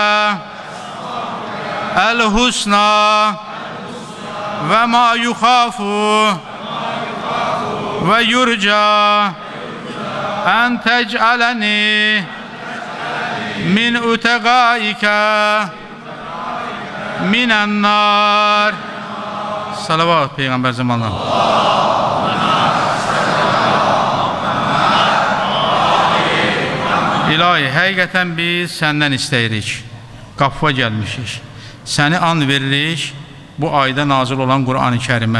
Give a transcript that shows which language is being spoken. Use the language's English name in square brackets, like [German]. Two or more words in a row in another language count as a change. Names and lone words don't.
[Arabic] الحسنى وما يخاف ويرجى أن تجعلني من أتقائك من النار. [Azerbaijani] Salavat Peygamber zamanına. İlahi, həqiqətən biz səndən istəyirik. Qapıya gəlmişik. Səni and veririk bu ayda nazil olan Qur'an-ı Kərimə.